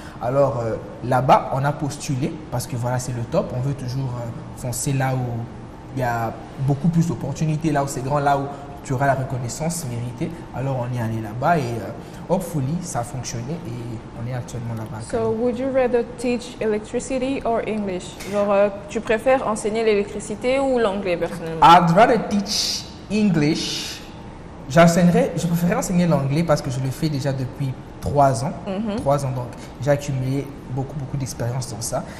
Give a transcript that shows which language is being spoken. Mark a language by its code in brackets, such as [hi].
[fr] Alors là-bas, on a postulé parce que voilà, c'est le top. On veut toujours foncer là où il y a beaucoup plus d'opportunités, là où c'est grand, là où tu auras la reconnaissance méritée. Alors on est allé là-bas et hopefully ça a fonctionné et on est actuellement là-bas. [en] So would you rather teach electricity or English? [fr] Genre, tu préfères enseigner l'électricité ou l'anglais personnellement? [en] I'd rather teach English. [fr] Je préférerais enseigner l'anglais parce que je le fais déjà depuis 3 ans. 3 ans, donc j'ai accumulé beaucoup d'expérience dans ça.